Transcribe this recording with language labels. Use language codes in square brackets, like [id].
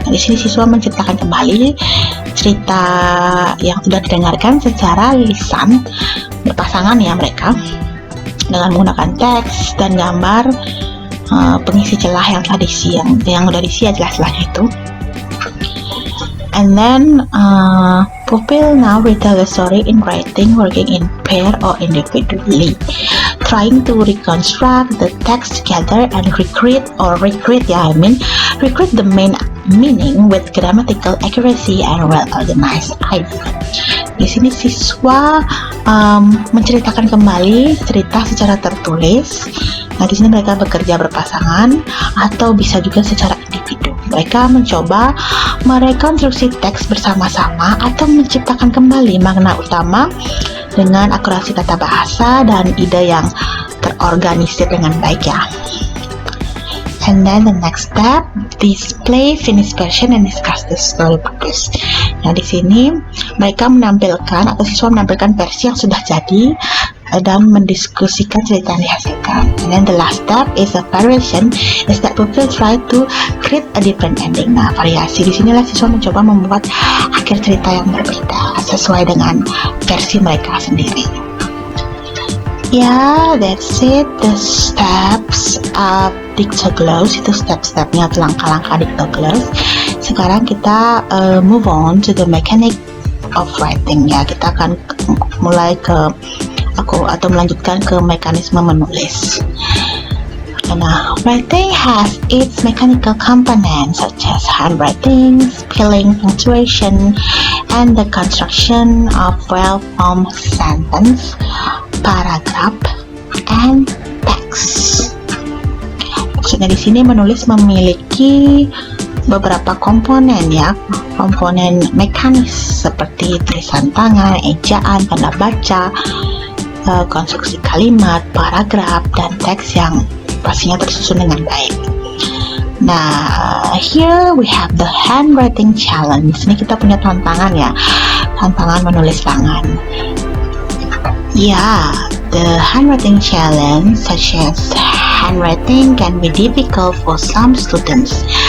[id] Nah, di sini siswa menciptakan kembali cerita yang sudah didengarkan secara lisan berpasangan ya mereka, dengan menggunakan teks dan gambar pengisi celah yang tadi yang udah diisi ya celah-celahnya itu. [en] And then pupil now retell the story in writing, working in pair or individually, trying to reconstruct the text together and recreate the main meaning with grammatical accuracy and well-organized idea. [id] Di sini siswa menceritakan kembali cerita secara tertulis. Nah, di sini mereka bekerja berpasangan atau bisa juga secara individu. Mereka mencoba merekonstruksi teks bersama-sama atau menciptakan kembali makna utama dengan akurasi tata bahasa dan ide yang terorganisir dengan baik ya. [en] And then the next step, display finished version and discuss the story purpose. [id] Nah, di sini mereka menampilkan atau siswa menampilkan versi yang sudah jadi dan mendiskusikan cerita yang dihasilkan. [en] And then the last step is a variation, is that pupil try to create a different ending. [id] Nah, variasi di sinilah siswa mencoba membuat akhir cerita yang berbeda sesuai dengan versi mereka sendiri. [en] Ya, that's it. The steps of Dictogloss, [id] itu step-stepnya atau langkah-langkah Dictogloss. Sekarang kita [en] move on to the mechanic of writing [id] ya. Kita akan mulai melanjutkan ke mekanisme menulis. Nah, [en] writing has its mechanical components such as handwriting, spelling, punctuation, and the construction of well-formed sentence, paragraph, and text. [id] Maksudnya di sini menulis memiliki beberapa komponen ya, komponen mekanis seperti tulisan tangan, ejaan, tanda baca, konstruksi kalimat, paragraf, dan teks yang pastinya tersusun dengan baik. Nah, [en] here we have the handwriting challenge. [id] Ini kita punya tantangan ya, tantangan menulis tangan. [en] Yeah, the handwriting challenge such as handwriting can be difficult for some students.